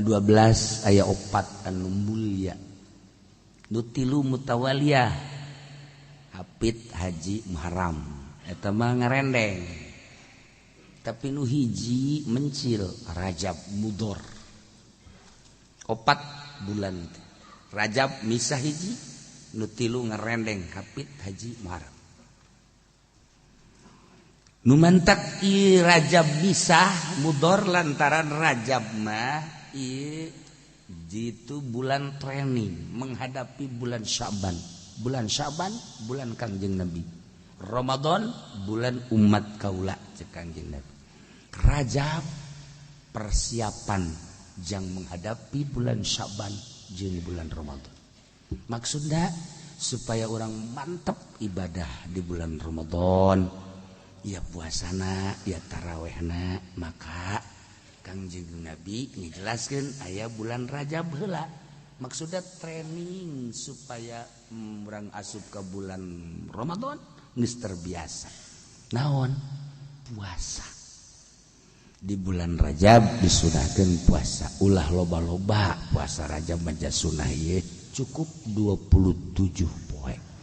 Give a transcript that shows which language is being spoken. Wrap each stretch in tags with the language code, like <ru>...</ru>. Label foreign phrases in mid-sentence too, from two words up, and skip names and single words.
<su>12 aya 4 anu mulia nu 3 mutawaliyah hapit haji muharram eta mah ngarendeng tapi nu hiji mencil Rajab Mudhor 4 bulan Rajab misah hiji nu 3 ngarendeng hapit haji muharram. Numantak i Rajab bisa Mudhor lantaran Rajab mah i jitu bulan training menghadapi bulan Syaban. Bulan Syaban bulan Kangjeng Nabi. Ramadan bulan umat kaula cek Kangjeng Nabi. Rajab persiapan jang menghadapi bulan Syaban jeung bulan Ramadan.</su> <id>Maksudnya supaya orang mantap ibadah di bulan Ramadan.</id> <su>Ya puasana ya tarawehna maka Kangjeng Nabi ngejelaskeun aya bulan Rajab heula maksudnya training supaya urang asup ke bulan Ramadan geus terbiasa naon puasa di bulan Rajab disunahkeun puasa ulah loba-loba puasa Rajab mah sunah ieu cukup 27 poe.</su>